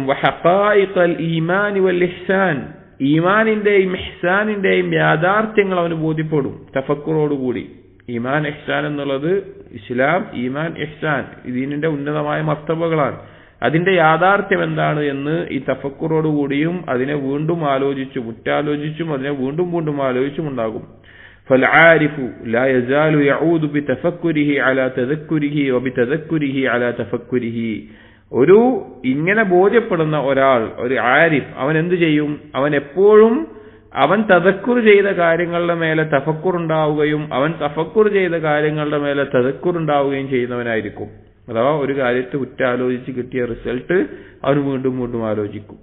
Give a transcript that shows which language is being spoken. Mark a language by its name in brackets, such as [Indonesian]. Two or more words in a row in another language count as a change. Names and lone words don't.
[Arabic] وحقائق الإيمان والإحسان, [Malayalam] ഈമാനിന്റെയും ഇഹ്സാനിന്റെയും യാഥാർത്ഥ്യങ്ങൾ അവന് ബോധ്യപ്പെടും തഫക്കുറോടുകൂടി. ഈമാൻ ഇഹ്സാൻ എന്നുള്ളത് ഇസ്ലാം, ഈമാൻ ഇഹ്സാൻ ഇതിന്റെ ഉന്നതമായ മർത്തബകളാണ്. അതിന്റെ യാഥാർത്ഥ്യം എന്താണ് എന്ന് ഈ തഫക്കുറോടുകൂടിയും അതിനെ വീണ്ടും ആലോചിച്ചും ഉറ്റാലോചിച്ചും അതിനെ വീണ്ടും വീണ്ടും ആലോചിച്ചും ഉണ്ടാകും. [Arabic] فالعارف لا يزال يعود بتفكره على تذكره وبتذكره على تفكره. [Malayalam] ഒരു ഇങ്ങനെ ബോധ്യപ്പെടുന്ന ഒരാൾ, ഒരു ആരിഫ്, അവൻ എന്തു ചെയ്യും? അവൻ എപ്പോഴും അവൻ തദക്കുർ ചെയ്ത കാര്യങ്ങളുടെ മേലെ തഫക്കുർ ഉണ്ടാവുകയും അവൻ തഫക്കുർ ചെയ്ത കാര്യങ്ങളുടെ മേലെ തദക്കുർ ഉണ്ടാവുകയും ചെയ്യുന്നവനായിരിക്കും. അഥവാ ഒരു കാര്യത്തെ ഉറ്റാലോചിച്ച് കിട്ടിയ റിസൾട്ട് അവൻ വീണ്ടും വീണ്ടും ആലോചിക്കും.